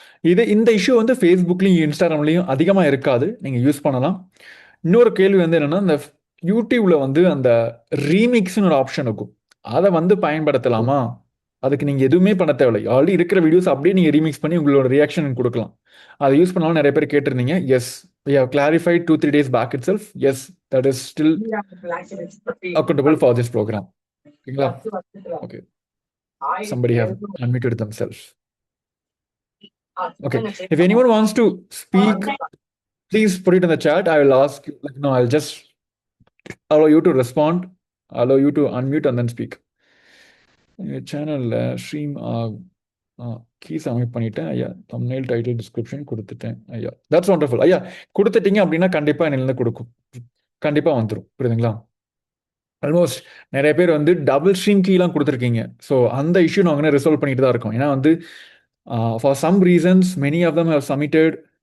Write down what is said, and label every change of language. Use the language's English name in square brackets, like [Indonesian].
[Tamil] இந்த இஷ்யூ வந்து ஃபேஸ்புக்லையும் இன்ஸ்டாகிராம்லையும் அதிகமாக இருக்காது, நீங்கள் யூஸ் பண்ணலாம். இன்னொரு கேள்வி வந்து என்னன்னா, இந்த யூடியூப்ல வந்து அந்த ரீமிக்ஸ்னு ஒரு ஆப்ஷன் இருக்கும், அதை வந்து பயன்படுத்தலாமா? அதுக்கு நீங்கள் எதுவுமே பண்ண தேவையில்லை, ஆல்ரெடி இருக்கிற வீடியோஸ் அப்படியே நீங்கள் ரீமிக்ஸ் பண்ணி உங்களோட ரியாக்ஷன் கொடுக்கலாம். அதை யூஸ் பண்ணாலும் நிறைய பேர் கேட்டிருந்தீங்க. [English] Yes, we have clarified 2-3 days back itself. Yes, that is still accountable for this program. ஓகேங்களா? Okay, somebody have unmuted themselves. Okay, if anyone wants to speak, please put it in the chat. I will ask you, like, no, I'll just allow you to respond, allow you to unmute and then speak. [Tamil] சேனல்ல stream key submit பண்ணிட்டேன் ஐயா, thumbnail title description கொடுத்துட்டேன் ஐயா. That's wonderful ஐயா. கொடுத்துட்டீங்க அப்படின்னா கண்டிப்பாக என்னிலிருந்து கொடுக்கும், கண்டிப்பாக வந்துடும். புரியுதுங்களா? ஆல்மோஸ்ட் நிறைய பேர் வந்து டபுள் ஸ்ட்ரீம் கீலாம் கொடுத்துருக்கீங்க. ஸோ அந்த இஷ்யூ நாங்கள் ரிசால்வ் பண்ணிட்டு தான் இருக்கோம். ஏன்னா வந்து [English] For some reasons many of them have submitted.